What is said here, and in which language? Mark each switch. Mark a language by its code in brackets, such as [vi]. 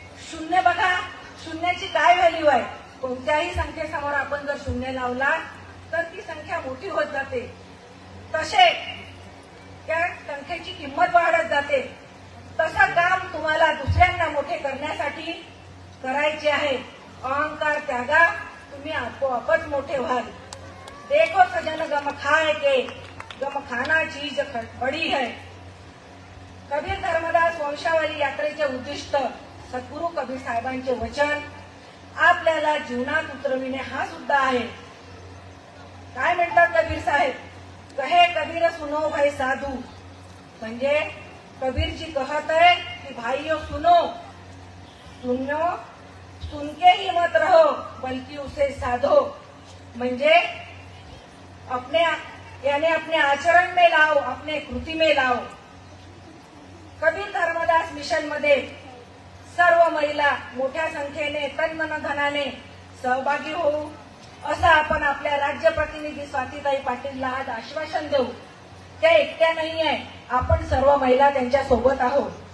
[mr] शून्य बघा, शून्याची काय व्हॅल्यू आहे. कोणत्याही संख्येसमोर आपण जर शून्य लावला तर ती संख्या मोठी होत जाते, तसे त्या संख्येची किंमत वाढत जाते. तसं काम तुम्हाला दुसऱ्यांना मोठे करण्यासाठी करायचे आहे. अहंकार त्यागा, तुम्ही आपोआपच मोठे व्हाल. [hi] देखो सजन गम खाए के, गम खाना चीज बड़ी है. [mr] कबीर धर्मदास वंशावली यात्रेचे उद्दिष्ट, सद्गुरू कबीर साहेबांचे वचन आपल्याला जीवनात उतरविणे हा सुद्धा आहे. काय म्हणतात कबीर साहेब, [hi] कहे कबीर सुनो भाई साधू, म्हणजे कबीरजी कहत है कि भाइयों सुनो, सुनके ही मत रहो बल्कि उसे साधो. म्हणजे अपने आचरण में लाओ, अपने कृती में लाओ. [mr] कबीर धर्मदास मिशन मध्ये सर्व महिला मोठ्या संख्येने तन धनाने सहभागी होऊ असं आपण आपल्या राज्य प्रतिनिधी स्वातीताई पाटीलला आज आश्वासन देऊ. त्या एकट्या नाही आहे, आपण सर्व महिला त्यांच्या सोबत आहोत.